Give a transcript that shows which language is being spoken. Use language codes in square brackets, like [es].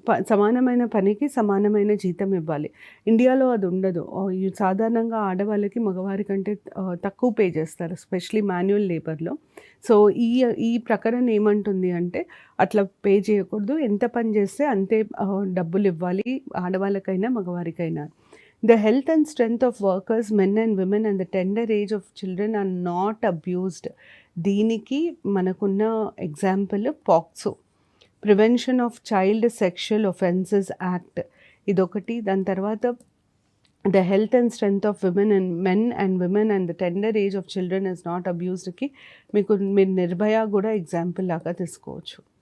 [te] సమానమైన పనికి సమానమైన జీతం ఇవ్వాలి. ఇండియాలో అది ఉండదు. సాధారణంగా ఆడవాళ్ళకి మగవారి కంటే తక్కువ పే చేస్తారు, ఎస్పెషల్లీ మాన్యువల్ లేబర్‌లో. సో ఈ ప్రకరణ ఏమంటుంది అంటే అట్లా పే చేయకూడదు. ఎంత పని చేస్తే అంతే డబ్బులు ఇవ్వాలి, ఆడవాళ్ళకైనా మగవారికైనా. [en] The health and strength of workers, men and women, and the tender age of children are not abused. [te] దీనికి మనకున్న example POCSO, prevention of child sexual offences act, ఇదొకటి. దాని తర్వాత [en] the health and strength of men and women and the tender age of children is not అబ్యూస్డ్కి [te] మీరు నిర్భయ కూడా example లాగా తీసుకోవచ్చు.